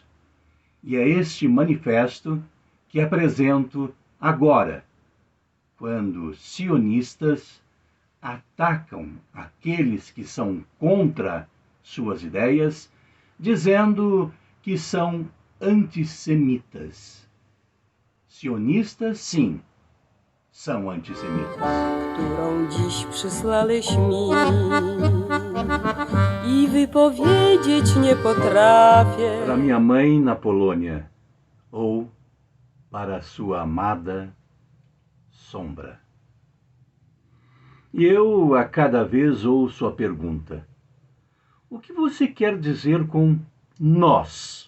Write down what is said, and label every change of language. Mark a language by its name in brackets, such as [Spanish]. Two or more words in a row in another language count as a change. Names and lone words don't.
[Portuguese] E é este manifesto que apresento agora, quando sionistas atacam aqueles que são contra suas ideias, dizendo que são antissemitas. Sionistas, sim, são antissemitas. [Polish] Którą dziś przysłałeś mi i wypowiedzieć nie potrafię. [Portuguese] Para minha mãe na Polônia, ou para sua amada sombra. E eu a cada vez ouço a pergunta: o que você quer dizer com nós?